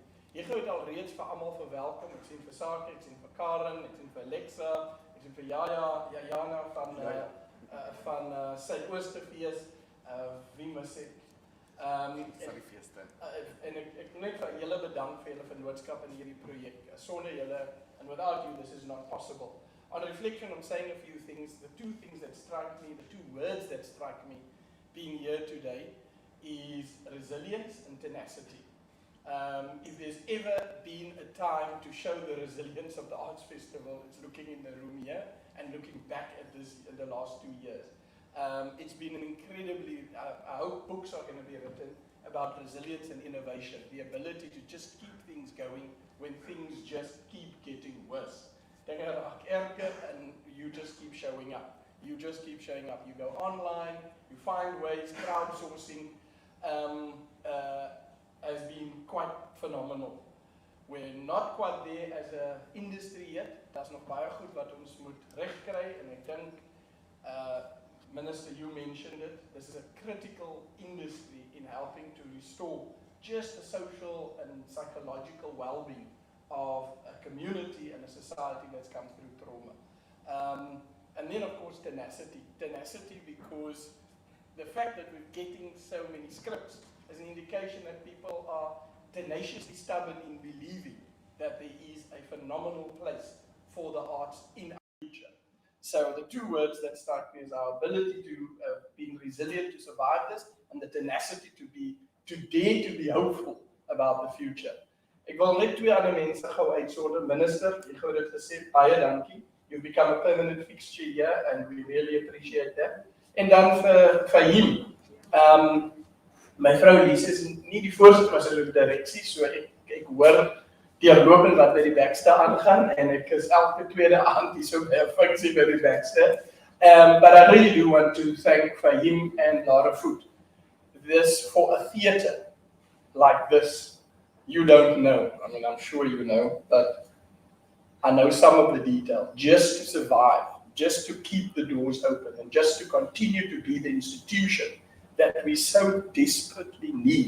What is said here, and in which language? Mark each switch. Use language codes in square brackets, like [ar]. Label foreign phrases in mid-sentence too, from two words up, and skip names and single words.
[af] Hugo het al reeds vir almal verwelkom. Ek sien vir Sake, ek sien vir Karen, ek sien vir Alexa, ek sien vir Jana van Suidoosterfees, wie mis ek? En ek wil net vir julle bedank vir julle vennootskap in hierdie projek. Sonder julle, [en] and without you, this is not possible. On reflection, I'm saying a few things. The two things that strike me, the two words that strike me being here today is resilience and tenacity. If there's ever been a time to show the resilience of the Arts Festival, it's looking in the room here and looking back at this in the last 2 years. It's been an incredibly, I hope books are going to be written about resilience and innovation, the ability to just keep things going when things just keep getting worse. [af] Dinge raak erger [en] and you just keep showing up. You just keep showing up. You go online, you find ways, crowdsourcing has been quite phenomenal. We're not quite there as an industry yet. [af] Daar's nog baie goed wat ons moet regkry en ek dink Minister, [en] you mentioned it. This is a critical industry in helping to restore just the social and psychological well-being of a community and a society that's come through trauma. And then, of course, tenacity. Tenacity because the fact that we're getting so many scripts is an indication that people are tenaciously stubborn in believing that there is a phenomenal place for the arts in our future. So the two words that strike me is our ability to be resilient to survive this, and the tenacity to dare to be hopeful about the future. [af] Ek wil net twee ander mense gou uitsonder. Minister, jy het dit gesê, baie dankie. [en] You've become a permanent fixture here, and we really appreciate that. [af] En dan vir hom, my vrou Lise is nie die voorsitter van sy direksie, so ek hoor deurlopend wat by die Baxter aangaan, en ek is elke tweede aand hier so by 'n funksie by die Baxter. [en] But I really do want to thank Fahim and Lara Foot. This, for a theatre like this, you don't know. I mean, I'm sure you know, but I know some of the detail. Just to survive, just to keep the doors open, and just to continue to be the institution that we so desperately need.